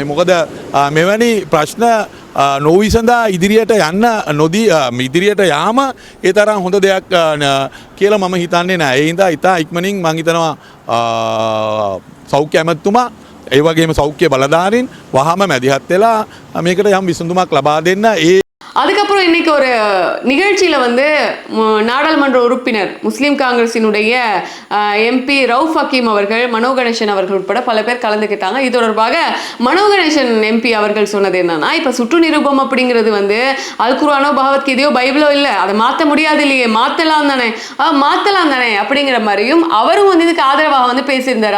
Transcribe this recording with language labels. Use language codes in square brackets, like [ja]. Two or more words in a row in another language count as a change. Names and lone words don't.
[si] මොකද මෙවැනි ප්‍රශ්න නොවිසඳා ඉදිරියට යන්න නොදී ඉදිරියට යාම ඒ තරම් හොඳ දෙයක් කියලා මම හිතන්නේ නෑ. ඒ හින්දා ඉතා ඉක්මනින් මම හිතනවා සෞඛ්‍ය ඇමැතුමා ඒ වගේම සෞඛ්‍ය බලධාරීන් වහාම මැදිහත් වෙලා මේකට යම් විසඳුමක් ලබා දෙන්න. [ta] அதுக்கப்புறம் இன்னைக்கு ஒரு நிகழ்ச்சியில வந்து நாடாளுமன்ற உறுப்பினர் முஸ்லீம் காங்கிரசினுடைய எம்பி ரவுஃப் ஹக்கீம் அவர்கள், மனோ கணேசன் அவர்கள் உட்பட பல பேர் கலந்துக்கிட்டாங்க. இது தொடர்பாக மனோ கணேசன் எம்பி அவர்கள் சொன்னது என்னன்னா, இப்ப சுற்று நிரூபம் அப்படிங்கிறது வந்து அல் குர்ஆனோ பகவத்கீதையோ பைபிளோ இல்ல, அதை மாற்ற முடியாது இல்லையே, மாத்தலாம் தானே அப்படிங்கிற மாதிரியும் அவரும் வந்து இதுக்கு ஆதரவாக வந்து பேசியிருந்தாரு.